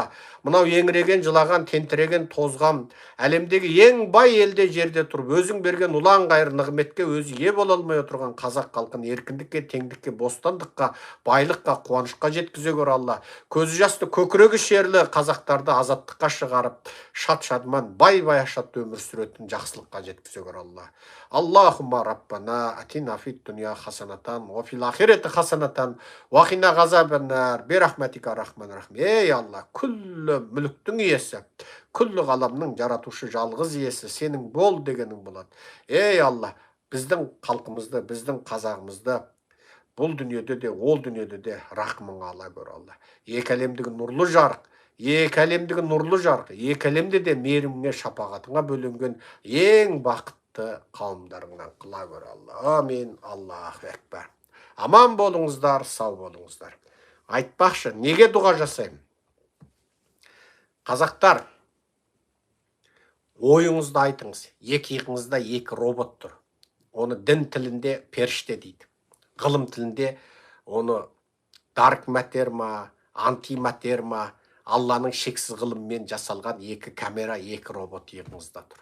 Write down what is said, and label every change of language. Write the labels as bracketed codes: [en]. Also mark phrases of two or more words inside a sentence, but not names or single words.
[kk] Мынау еңіреген, жылаған, тентіреген, тозған, әлемдегі ең бай елде жерде тұрып, өзің берген ұлан қайыр нығметке өзі ие бола алмай отырған қазақ халқын еркіндікке, теңдікке, бостандыққа, байлыққа, қуанышқа жеткізе гөр Алла. Көзі жасты, көкірегі шерлі қазақтарды азаттыққа шығарып, шат-шадман, бай-баяшат өмір сүретін жақсылыққа жеткізе гөр Алла. [ar] اللهم ربنا آتنا في الدنيا دنيا حسنة، وفي الآخرة حسنة، وقنا عذاب النار، برحمتك رحمن رحيم. [kk] Ей Алла, күллі мүліктің иесі, күллі ғаламның жаратушы жалғыз иесі, сенің бол дегенің болады. Ей Алла, біздің халқымызды, біздің қазағымызды бұл дүниеде де, ол дүниеде де рахмыңа ала көр Алла. Екі әлемдегі нұрлы жарық, екі әлемдегі нұрлы жарық, екі әлемде де мейіріміңе, шапағатыңа бөленген ең бақытты қауымдарыңнан қыла көр Алла. Амин. [ar] الله أكبر. [kk] Аман болыңыздар, сау болыңыздар. Айтпақшы, неге дұға жасаймын? Қазақтар, ойыңызды айтыңыз. Екі иығыңызда екі робот тұр. Оны дін тілінде періште дейді. Ғылым тілінде оны [en] dark matter [kk] ма, антиматер ма, Алланың шексіз ғылыммен жасалған екі камера, екі робот иығыңызда тұр.